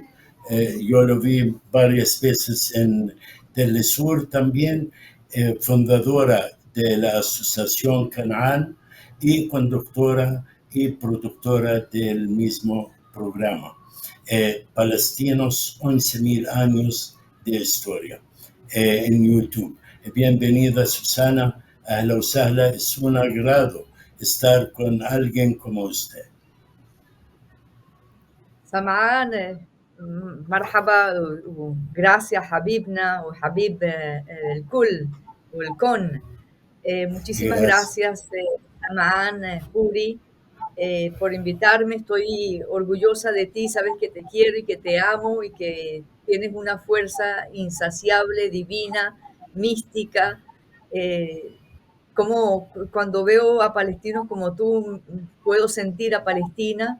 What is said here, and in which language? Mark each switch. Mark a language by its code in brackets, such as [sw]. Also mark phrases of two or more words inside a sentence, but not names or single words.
[es] Yo lo vi varias veces en Telesur también, fundadora de la Asociación Canaan y conductora y productora del mismo programa. Palestinos, 11.000 años de historia en YouTube. Bienvenida, Susana. [ar] أهلا وسهلا. [es] Es un agrado estar con alguien como usted. [ar] سمعان مرحبا وgracias حبيبنا وحبيب الكل والكون. [es] Muchísimas gracias, Samán, Juri, por invitarme. Estoy orgullosa de ti, sabes que te quiero y que te amo y que tienes una fuerza insaciable, divina, mística. Como cuando veo a palestinos como tú, puedo sentir a Palestina.